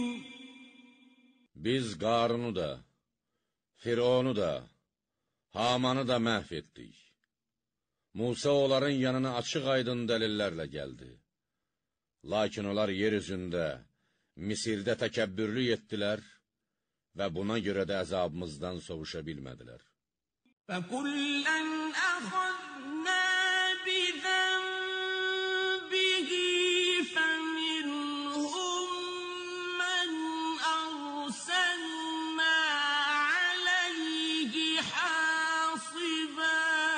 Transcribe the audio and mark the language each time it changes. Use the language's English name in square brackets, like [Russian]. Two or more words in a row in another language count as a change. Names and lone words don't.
[Azerbaijani] Biz Qarunu da, Fironu da, Hamanı da məhv etdik. Musa onların yanına açıq-aydın dəlillərlə gəldi. Lakin onlar yer üzündə, Misirdə təkəbbürlük etdilər və buna görə də əzabımızdan sovuşa bilmədilər. [Arabic] فَكُلًّا أَخَذْنَا بِذَنبِهِ فَمِنْهُم مَّنْ أَرْسَلْنَا عَلَيْهِ حَاصِبًا